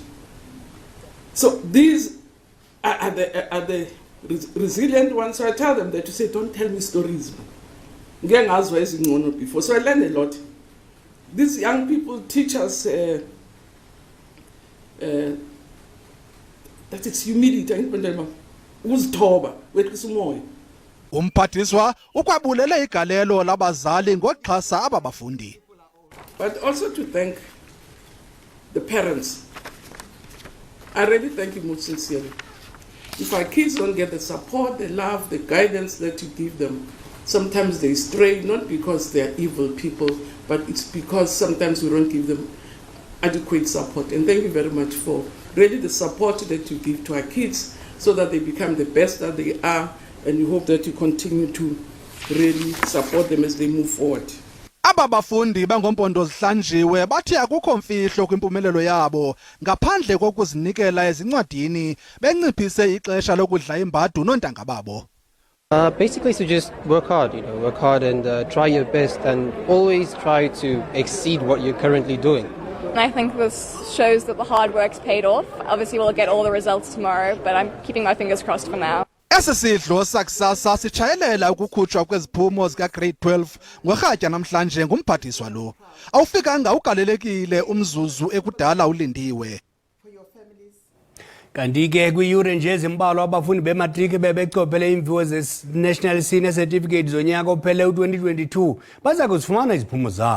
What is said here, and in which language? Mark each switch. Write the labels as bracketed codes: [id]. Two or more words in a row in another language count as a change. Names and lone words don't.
[en] So these are the resilient ones. So I tell them that, to say, don't tell me stories. Before, so I learned a lot. These young people teach us that it's humility. [xh] Umphathiswa ukwabulele igalelo labazali ngoxhasa aba bafundi. [en] But also to thank the parents. I really thank you most sincerely. If our kids don't get the support, the love, the guidance that you give them, sometimes they stray, not because they're evil people, but it's because sometimes we don't give them adequate support. And thank you very much for really the support that you give to our kids so that they become the best that they are, and we hope that you continue to really support them as they move forward. [xh] Aba bafundi bangompondo zihlanjiwe bathi akukho mfihlo kwimpumelelo yabo ngaphandle kokuzinikela ezincwadini benciphise ixesha lokudla imbadu nontanga babo. [en] Basically, to just work hard, work hard and try your best and always try to exceed what you're currently doing. And I think this shows that the hard work's paid off. Obviously, we'll get all the results tomorrow, but I'm keeping my fingers crossed for now. [xh] Esi sidlo sakusasa sitshayelela ukukhutshwa kweziphumo zika-Grade 12 ngorhatya namhlanje ngumphathiswa lo. Awufikanga ugalelekile umzuzu ekudala ulindiwe. Kanti ke kwiyure nje ezimbalwa abafundi bematriki bebecophele imviwo ze-National Senior Certificate zonyaka ophele u-2022 baza kuzifumana iziphumo zabo.